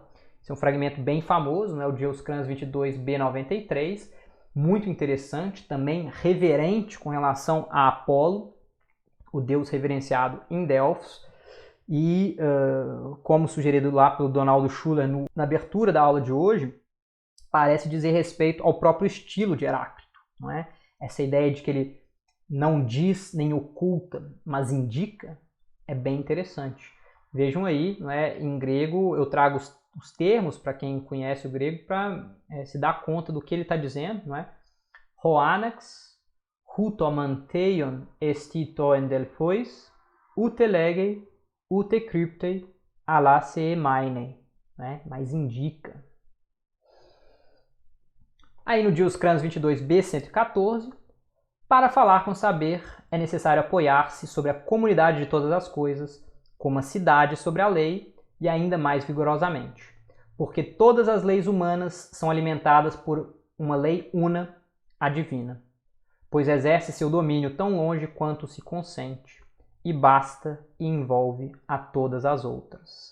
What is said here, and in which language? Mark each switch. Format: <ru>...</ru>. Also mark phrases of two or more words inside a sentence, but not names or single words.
<pt>Esse é um fragmento bem famoso, né? O Dioscrans 22b93, muito interessante, também reverente com relação a Apolo, o deus reverenciado em Delfos, e como sugerido lá pelo Donaldo Schuller na abertura da aula de hoje, parece dizer respeito ao próprio estilo de Heráclito, não é? Essa ideia de que ele não diz nem oculta, mas indica, é bem interessante. Vejam aí, não é? Em grego eu trago os termos para quem conhece o grego para se dar conta do que ele está dizendo, não é?</pt> <el>ὁ ἄναξ, οὗ τὸ μαντεῖόν ἐστι τὸ ἐν Δελφοῖς, οὔτε λέγει, οὔτε κρύπτει, ἀλλὰ σημαίνει, né?</el> <pt>Mas indica. Aí no Dioscrans 22b114, para falar com saber é necessário apoiar-se sobre a comunidade de todas as coisas, como a cidade sobre a lei, e ainda mais vigorosamente, porque todas as leis humanas são alimentadas por uma lei una, a divina, pois exerce seu domínio tão longe quanto se consente, e basta e envolve a todas as outras.</pt>